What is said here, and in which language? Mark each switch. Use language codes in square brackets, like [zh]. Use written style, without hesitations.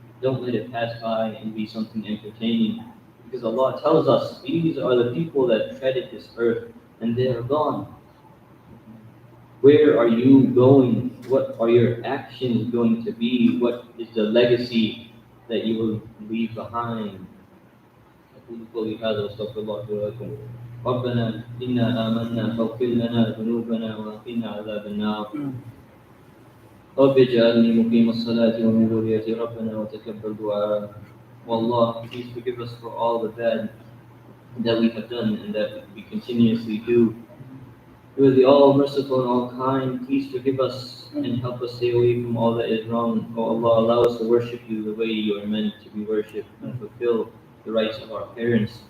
[en] Don't let it pass by and be something entertaining. Because Allah tells us these are the people that treaded this earth and they are gone. Where are you going? What are your actions going to be? What is the legacy that you will leave behind? [ar] أقول قولي هذا وأستغفر الله لي ولكم. ربنا إنا آمنا فاغفر لنا ذنوبنا وقنا عذاب النار. رب اجعلني مقيم الصلاة ومن ذريتي ربنا وتقبل دعاء. [en] Wallah, please forgive us for all the bad that we have done and that we continuously do. You are the all merciful and all kind. Please forgive us and help us stay away from all that is wrong. O Allah, allow us to worship you the way you are meant to be worshipped and fulfill the rights of our parents.